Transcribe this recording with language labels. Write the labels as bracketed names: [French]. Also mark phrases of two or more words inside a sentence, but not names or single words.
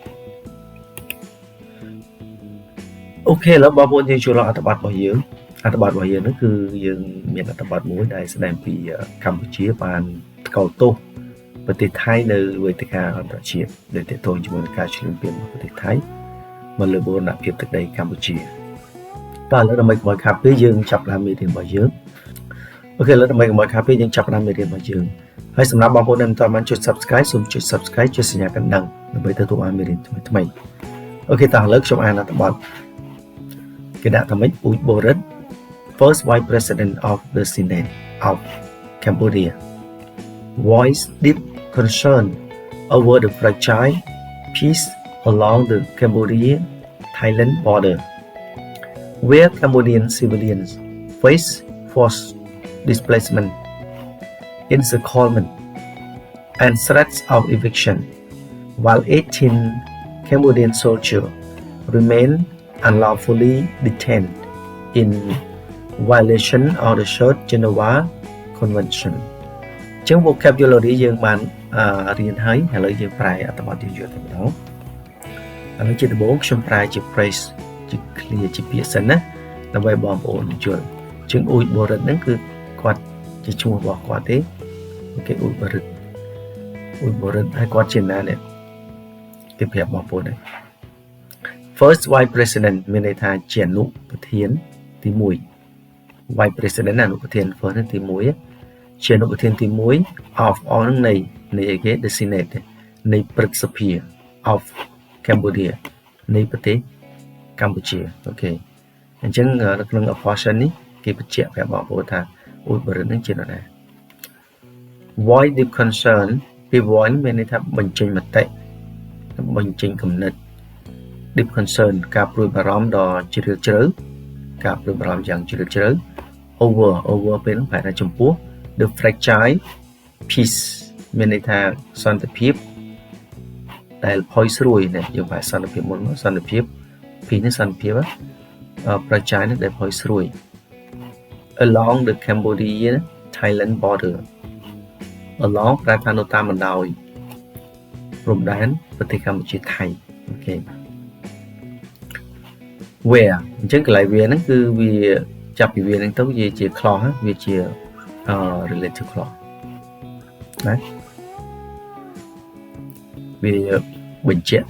[Khmer] អូខេឥឡូវបងប្អូនយើងចូលដល់អត្ថបទរបស់យើងនោះគឺយើងមានអត្ថបទមួយដែលស្ដែងពីកម្ពុជាបានថ្កោលទោសប្រទេសថៃនៅវេទិកាអន្តរជាតិដែលទាក់ទងជាមួយនឹងការឈ្លានពានរបស់ប្រទេសថៃមកលើបូរណភាពទឹកដីកម្ពុជាតើឥឡូវដើម្បីកុំឲ្យខាតពេលយើងចាប់ផ្ដើមមេរៀនរបស់យើងអូខេឥឡូវដើម្បីកុំឲ្យខាតពេលយើង ចាប់ផ្ដើមមេរៀនរបស់យើងហើយសម្រាប់បងប្អូនដែលមិនទាន់បានចុច Subscribe សូមចុច Subscribe ចុចសញ្ញាកណ្ដឹងដើម្បីទទួលបានមេរៀនថ្មីអូខេតើឥឡូវខ្ញុំអានអត្ថបទគេដាក់ថាម៉េចអ៊ូចបូរិត [English] First Vice President of the Senate of Cambodia voiced deep concern over the fragile peace along the Cambodia-Thailand border, where Cambodian civilians face forced displacement, encirclement, and threats of eviction, while 18 Cambodian soldiers remain unlawfully detained in violation of the Third Geneva Convention [Khmer] ចឹង vocabulary យើងបានរៀ នហើយឥឡូវយើងប្រែអត្ថបទយើងយកទៅម្ដងឥឡូវជាដំបូងខ្ញុំប្រែជា phrase ជា clear ជាពាក្យសិនណាដើម្បីបងប្អូនយ ល់ជាងអ៊ូចបូរិតហ្នឹងគឺគាត់ជាឈ្មោះរបស់គាត់ទេអូខេអ៊ូចបូរិតហើយគាត់ជាណា នេះគេប្រាប់បងប្អូនដែរ [English] First Vice President [Khmer] មានន័យថាជាអនុប្រធានទី1 [English] Vice President [Khmer] អនុប្រធាន first ទី1ជាអនុប្រធានទី1 [English] of all [Khmer] នៃអីគេ [English] the Senate [Khmer] នៃព្រឹទ្ធសភា [English] of Cambodia [Khmer] នៃប្រទេសកម្ពុជាអូខេអញ្ចឹងនៅក្នុង portion នេះគេបញ្ជាក់ប្រាប់បងប្អូនថាអ៊ូចបរិតនឹងជានរណា [English] voice deep concern [Khmer] ពី voice មានន័យថាបញ្ចេញមតិបញ្ចេញគំនិត [English] deep concern [Khmer] ការព្រួយបារម្ភដ៏ជ្រាល ជ្រៅការព្រួយបារម្ភយ៉ាងជ្រាលជ្រៅ over ពេលនោះប្រែថាចំពោះ [English] the fragile peace [Khmer] មានន័យថាសន្តិភាពដែលផុយស្រួយណាយើងប្រែសន្តិភាពមុនមកសន្តិភាព peace នេះសន្តិភាព fragile នេះដែលផុយស្រួយ [English] along the Cambodia Thailand border [Khmer] along ប្រែថានៅតាមបណ្ដោយព្រំដែនប្រទេសកម្ពុជាថៃអូខេ where អញ្ចឹងកន្លែងវាហ្នឹងគឺវាចាប់ពីវាហ្នឹងទៅវាជា clause វាជា [English] relative clause [Khmer] ណាវាបញ្ជាក់